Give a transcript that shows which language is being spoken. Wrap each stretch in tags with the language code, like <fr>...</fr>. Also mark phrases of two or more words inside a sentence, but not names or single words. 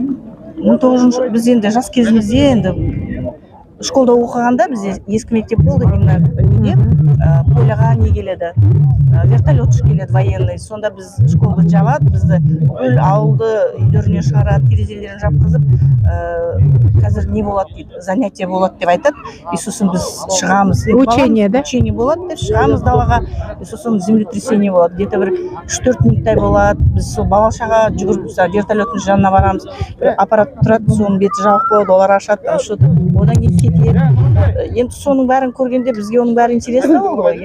<kk>19 біз енді жас кезімізде енді школда оқығанда бізде ескі мектеп болды, неде поляға не келеді, вертолет келеді военный. Сонда біз школды жабады, бізді бүл ауылды үйлеріне шығарады, терезелерін жапқызып, қазір не болады дейді, занятие болады деп айтады. И сосын біз шығамыз.</kk> <ru>Учение, да?</ru> <kk>Учение болады деп шығамыз далаға. И сосын землетрясение болады. Где-то бір 3-4 минуттай болады. Біз сол балашаға жүгіріп вертолеттің жанына барамыз. Аппарат тұрады, соның беті жабық болады, олар ашады, одан кейін кетеді. Енді соның бәрін көргенде бізге оның бәрі интересно болды ғой.</kk>